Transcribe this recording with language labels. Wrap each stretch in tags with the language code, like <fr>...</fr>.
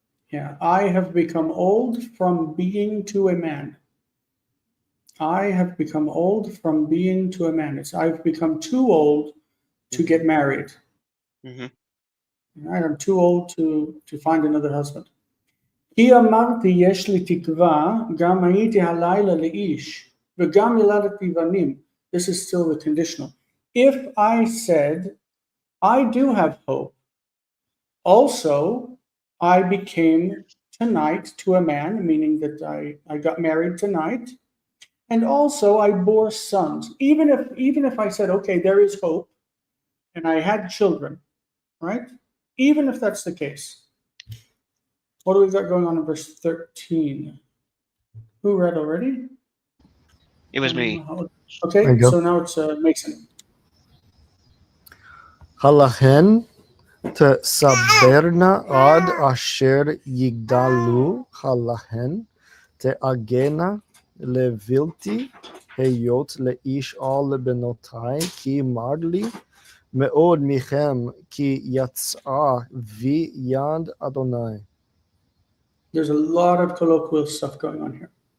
<en>Yeah, I have become old from being to a man. I have become old from being to a man. I've become too old to get married. Mm-hmm. Right? I'm too old to find another husband.</en> <he>כי אמרתי יש לי תקווה, גם הייתי הלילה לאיש, וגם ילדתי בנים.</he> <en>This is still the conditional. If I said, I do have hope, also I became tonight to a man, meaning that I got married tonight, and also I bore sons. Even if I said, okay, there is hope, and I had children, right? Even if that's the case. What do we got going on in verse 13? Who read already? It was me. There Okay, you go. so now it's Mason.</en> <he>הלהן תסברנה עד אשר יגדלו, הלהן תעגנה לבלתי היות לאיש על בנותי, כי מר לי מאוד מכם, כי יצאה בי יד אדוני.</he> <en>There's a lot of colloquial stuff going on here.</en>